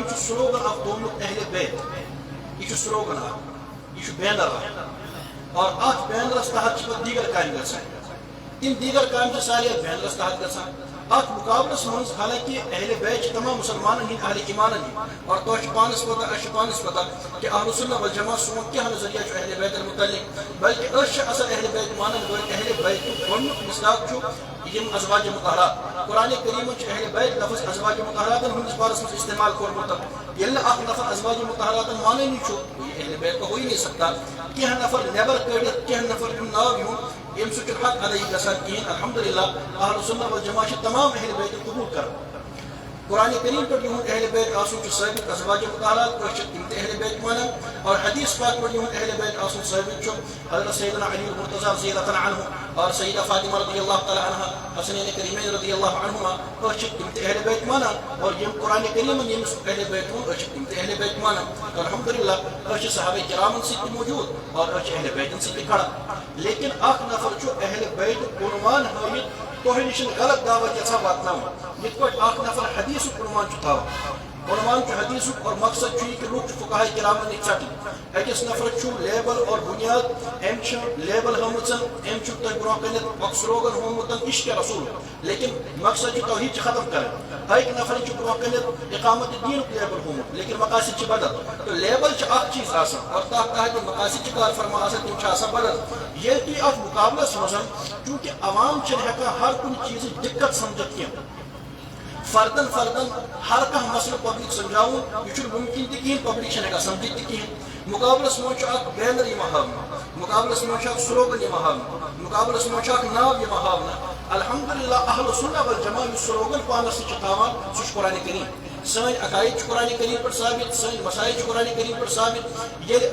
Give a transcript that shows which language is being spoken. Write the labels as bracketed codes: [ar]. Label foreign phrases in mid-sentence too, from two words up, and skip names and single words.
[ks] چھُ سلوگن اکھ تھوٚومُت اہل بیت یہِ چھُ سلوگن اکھ یہِ چھُ بینر اکھ اور اتھ بینرس تحت چھِ پتہٕ دیگر کامہِ گژھان تِم دیگر کامہِ چھِ سارے اتھ بینرس تحت گژھان اتھ مقابلس منٛز حالانکہِ اہل بیت چھِ تمام مسلمانن ہٕنٛدۍ اہل ایمانن ہٕنٛدۍ اور تۄہہِ چھِ پانس پتہ اسہِ چھِ پانس پتہ کہ اہل سنت والجماعت سون کیٛاہ نظریہ چھُ اہل بیتن متعلق بلکہ أسۍ چھِ اصل اہل بیت مانن وٲلۍ اہل بیتُک گۄڈنیُک مِثاق چھُ یِم ازواج مطہرات قرآن کریٖمن چھُ اہل بیت لفظ ازواج مطہراتن ہٕنٛدِس بارس منٛز استعمال کوٚرمُت ییٚلہِ نہٕ اکھ نفر ازواج مطہراتن مانٲنی چھُ [ur] یہ اہل بیت تو ہو ہی نہیں سکتا [ks] کینٛہہ نفر نیبر کٔڑِتھ کینٛہہ نفر یِم ناو یِہُنٛد ییٚمہِ سۭتۍ چھُ حق ادٲیی گژھان کِہیٖنۍ الحمدللہ اہل سنت والجماعت چھِ تمام اہل بیت قبوٗل کران قرآن کریم پٮ۪ٹھ یِہُنٛد اہل بیت آسُن چھُ ثٲبت ازواج مطہرات أسۍ چھِ تِم تہِ اہل بیت مانان اور حدیث پاک پٮ۪ٹھ یِہُنٛد اہل بیت آسُن ثٲبت چھُ حضرت سیدنا علی المرتضیٰ [ar] رضی اللہ تعالیٰ عنہ [ks] اور سیدہ فاطمہ [ar] رضی اللہ تعالیٰ عنہ [ks] حسنین کریمین رضی [ar] اللہ عنہما [ks] أسۍ چھِ تِم تہِ اہل بیت مانان اور یِم قرآن کریٖمن ییٚمِس اہل بیت ووٚن أسۍ چھِ تِم تہِ اہل بیت مانان الحمدللہ أسۍ چھِ صحابہ کرامن سۭتۍ تہِ موٗجوٗد اور أسۍ چھِ اہل بیتن سۭتۍ تہِ کھڑا لیکن اکھ نفر چھُ اہل بیتُک عنوان ہٲوِتھ تۄہہِ نِش غلط دعوت یژھان واتناوُن یِتھ پٲٹھۍ اکھ نفر حدیثُک عنوان چھُ تھاوان عنوان چھُ حدیثُک اور مقصد چھُ یہِ کہ لُکھ چھِ فقہاء کرامن نِش ژٹٕنۍ أکِس نفرس چھُ لیبل اور بُنیاد أمۍ چھِ لیبل ہٲومٕژ أمۍ چھُ تۄہہِ برونٛہہ کٔنٮ۪تھ اکھ سلوگن ہوومُت عشق رسول لیکن مقصد چھُ توحیٖد چھِ ختم کرٕنۍ أکۍ نفرن چھُ برونٛہہ کٔنٮ۪تھ اقامت دیٖنُک لیبل ہوومُت لیکن مقاصد چھِ بدل تہٕ لیبل چھِ اکھ چیٖز آسان اور تتھ تحت یِم مقاصد چھِ کار فرما آسان تِم چھِ آسان بدل ییٚلہِ تُہۍ اتھ مقابلس منٛز چوٗنٛکہِ عوام چھِنہٕ ہٮ۪کان ہر کُنہِ چیٖزٕچ دِقت سمجھِتھ کینٛہہ فردن ہر کانٛہہ مسلہٕ پبلک سمجھاوُن یہِ چھُنہٕ مُمکِن تہِ کِہیٖنۍ پبلک چھِنہٕ ہٮ۪کان سمجھِتھ تہِ کِہیٖنۍ مقابلس منٛز چھُ اکھ بینر یِوان ہاونہٕ مقابلس منٛز چھُ اکھ سلوگن یِوان ہاونہٕ مقابلس منٛز چھُ اکھ ناو یِوان ہاونہٕ الحمدللہ اہل سنت والجماعت یُس سلوگن پانس سۭتۍ چھُ تھاوان سُہ چھُ قرآن کریم سٲنۍ عقاید چھِ قرآن کریم پٮ۪ٹھ ثابت سٲنۍ مسائل چھِ قرآن کریم پٮ۪ٹھ ثابت ییٚلہِ